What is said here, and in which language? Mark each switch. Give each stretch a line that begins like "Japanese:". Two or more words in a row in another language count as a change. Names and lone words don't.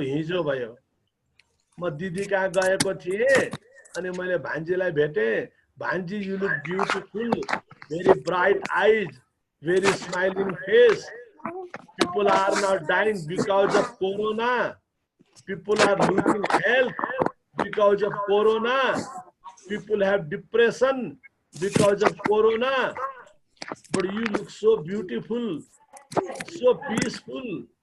Nepali: हिजो भयो म दिदी कहाँ गएको थिए अनि मैले भान्जीलाई भेटे भान्जी
English: you look beautiful very bright eyes very smiling face people are now dying because of corona people are losing health because of corona people have depression because of corona but you look so beautiful so peaceful